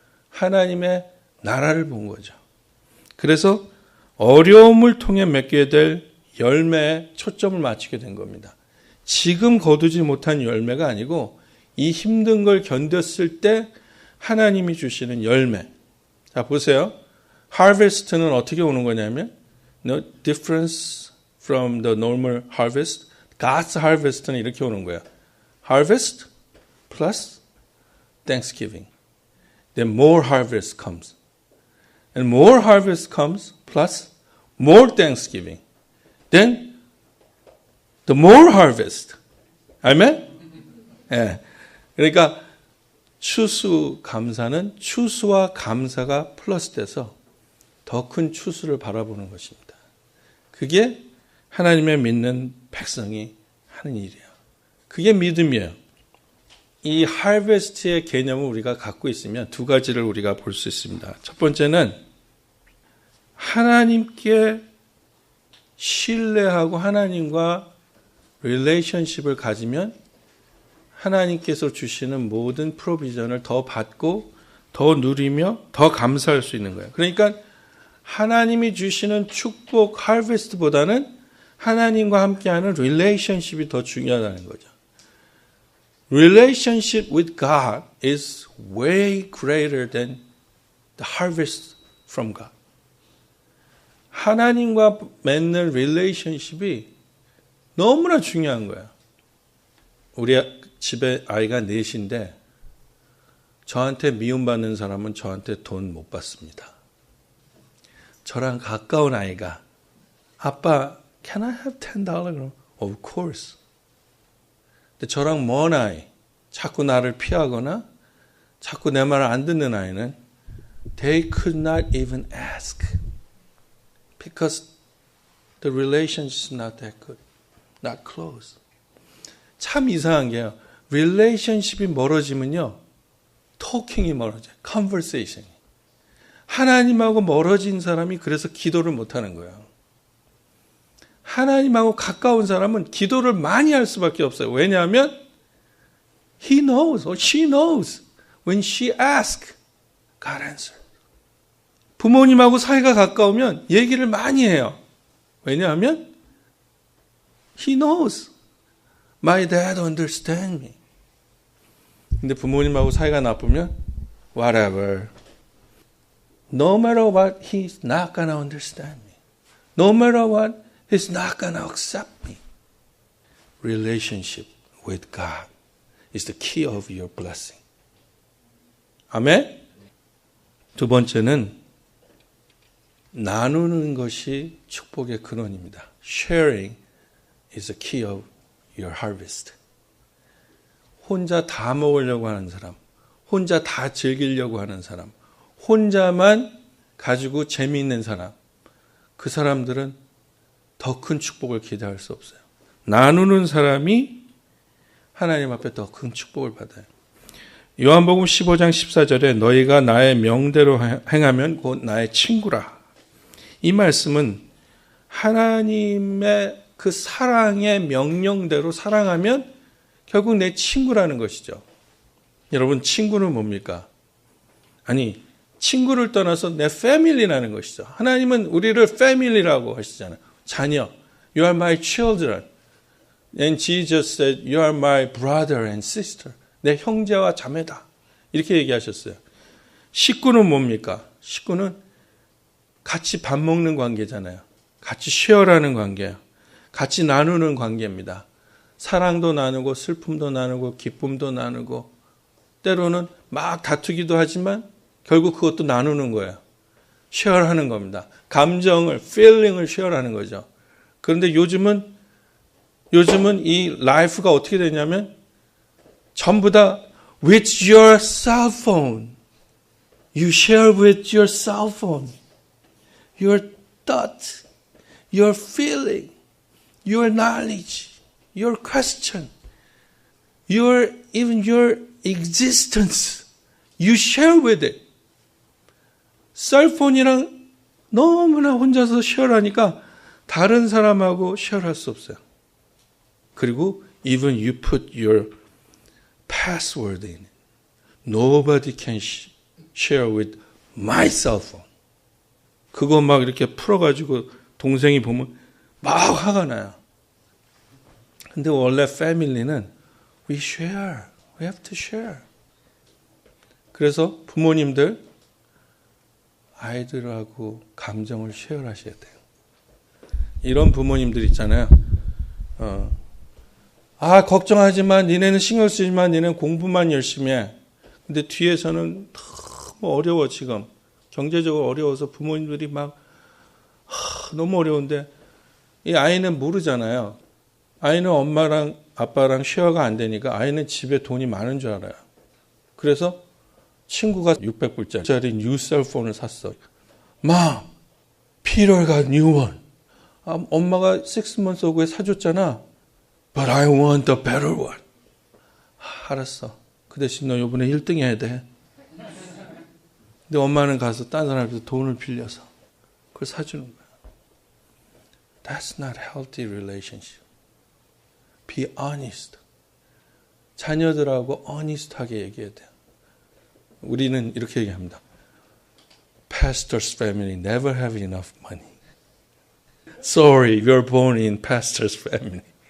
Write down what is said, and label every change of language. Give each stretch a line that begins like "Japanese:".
Korean: 하나님의 나라를 본 거죠. 그래서 어려움을 통해 맺게 될 열매에 초점을 맞추게 된 겁니다. 지금 거두지 못한 열매가 아니고 이 힘든 걸 견뎠을 때 하나님이 주시는 열매. 자, 보세요.
English: harvest는
Korean: 어떻게 오는 거냐면
English: no difference from the normal harvest. God's harvest
Korean: 는 이렇게 오는 거예요.
English: Harvest plus Thanksgiving. Then more harvest comes. And more harvest comes plus more Thanksgiving. Then the more harvest.
Korean: 아멘? 예. 그러니까 추수감사는 추수와 감사가 플러스돼서 더 큰 추수를 바라보는 것입니다. 그게 하나님의 믿는 백성이 하는 일이에요. 그게 믿음이에요. 이 하베스트의 개념을 우리가 갖고 있으면 두 가지를 우리가 볼 수 있습니다. 첫 번째는 하나님께 신뢰하고 하나님과 릴레이션십을 가지면 하나님께서 주시는 모든 프로비전을 더 받고 더 누리며 더 감사할 수 있는 거예요. 그러니까 하나님이 주시는 축복 하베스트보다는 하나님과 함께하는 릴레이션십이 더 중요하다는 거죠.
English: Relationship with God is way greater than the harvest from God.
Korean: 하나님과 맺는 릴레이션십이 너무나 중요한 거야. 우리 집에 아이가 넷인데 저한테 미움받는 사람은 저한테 돈 못 받습니다. 저랑 가까운 아이가 아빠
English: can I have $10?
Korean: 그럼
English: of course.
Korean: 근데 저랑 먼 아이, 자꾸 나를 피하거나 자꾸 내 말을 안 듣는 아이는
English: they could not even ask because the relationship is not that good, not close.
Korean: 참 이상한 게요. relationship이 멀어지면요. talking이 멀어져요.
English: conversation.
Korean: 하나님하고 멀어진 사람이 그래서 기도를 못하는 거예요. 하나님하고 가까운 사람은 기도를 많이 할 수밖에 없어요.
English: 왜냐하면 he knows or she knows when she asks, God answers.
Korean: 부모님하고 사이가 가까우면 얘기를 많이 해요.
English: 왜냐하면 he knows my dad understands me.
Korean: 근데 부모님하고 사이가 나쁘면
English: whatever. No matter what, he's not going to understand me. No matter what, he's not going to accept me. Relationship with God is the key of your blessing.
Korean: 아멘? 두 번째는 나누는 것이 축복의 근원입니다.
English: Sharing is the key of your harvest.
Korean: 혼자 다 먹으려고 하는 사람, 혼자 다 즐기려고 하는 사람, 혼자만 가지고 재미있는 사람, 그 사람들은 더 큰 축복을 기대할 수 없어요. 나누는 사람이 하나님 앞에 더 큰 축복을 받아요. 요한복음 15장 14절에 너희가 나의 명대로 행하면 곧 나의 친구라. 이 말씀은 하나님의 그 사랑의 명령대로 사랑하면 결국 내 친구라는 것이죠. 여러분, 친구는 뭡니까? 아니, 친구를 떠나서 내 패밀리라는 것이죠. 하나님은 우리를 패밀리라고 하시잖아요.
English: 자녀, you are my children. And Jesus said, you are my brother and sister.
Korean: 내 형제와 자매다. 이렇게 얘기하셨어요. 식구는 뭡니까? 식구는 같이 밥 먹는 관계잖아요. 같이 쉐어라는 관계예요. 같이 나누는 관계입니다. 사랑도 나누고 슬픔도 나누고 기쁨도 나누고 때로는 막 다투기도 하지만 결국 그것도 나누는 거예요. 쉐어하는 겁니다. 감정을, feeling을 쉐어하는 거죠. 그런데 요즘은 이 라이프가 어떻게 되냐면 전부 다
English: with your cell phone. You share with your cell phone. Your thought, your feeling, your knowledge, your question, even your existence. You share with it.
Korean: 셀폰이랑 너무나 혼자서 쉐어하니까 다른 사람하고 쉐어할 수 없어요. 그리고
English: even you put your password in it. Nobody can share with my cell phone.
Korean: 그거 막 이렇게 풀어가지고 동생이 보면 막 화가 나요. 근데 원래 패밀리는
English: we share. We have to share.
Korean: 그래서 부모님들 아이들하고 감정을 쉐어하셔야 돼요. 이런 부모님들 있잖아요. 걱정하지만 니네는 신경 쓰지만 니네는 공부만 열심히 해. 근데 뒤에서는 너무 어려워 지금. 경제적으로 어려워서 부모님들이 막 너무 어려운데 이 아이는 모르잖아요. 아이는 엄마랑 아빠랑 쉐어가 안 되니까 아이는 집에 돈이 많은 줄 알아요. 그래서 친구가 600불짜리 뉴 셀폰을 샀어.
English: Mom, Peter got new one.
Korean: 엄마가 6 months ago에 사줬잖아.
English: But I want the better one.
Korean: 알았어. 그 대신 너 이번에 1등 해야 돼. 근데 엄마는 가서 딴 사람한테 돈을 빌려서 그걸 사주는 거야.
English: That's not healthy relationship. Be honest.
Korean: 자녀들하고 honest하게 얘기해야 돼요. 우리는 이렇게 얘기합니다.
English: Pastor's family never have enough money. Sorry, you're born in pastor's family.